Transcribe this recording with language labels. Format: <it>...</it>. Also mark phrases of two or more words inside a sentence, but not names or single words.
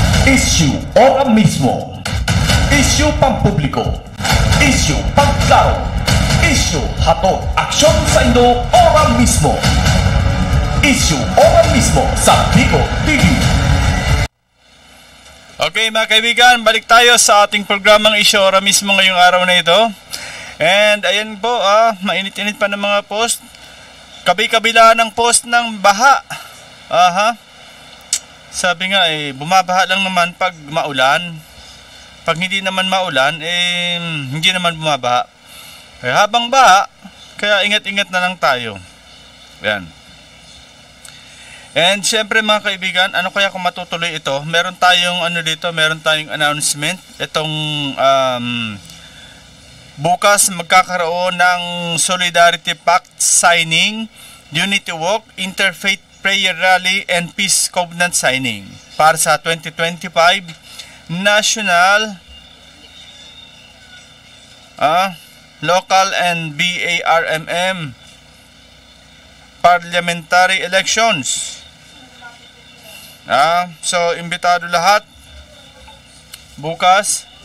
<tl>Issue ora mismo. Issue pampubliko. Issue pagklaro. Issue hatod aksyon sa Indo ora mismo. Issue ora mismo sa Bicol TV. Okay mga kaibigan, balik tayo sa ating programang Issue ora mismo ngayong araw na ito. And ayan po, mainit-init pa ng mga post. Kabi-kabila ng post ng baha. Sabi nga bumabaha lang naman pag maulan. Pag hindi naman maulan, hindi naman bumabaha. Habang baha, kaya ingat-ingat na lang tayo. Yan. And syempre mga kaibigan, ano kaya kung matutuloy ito? Meron tayong meron tayong announcement. Itong bukas magkakaroon ng Solidarity Pact signing, Unity Walk, Interfaith Prayer Rally, and Peace Covenant signing para sa 2025 National, Local and BARMM Parliamentary Elections. So, imbitado lahat bukas.</tl>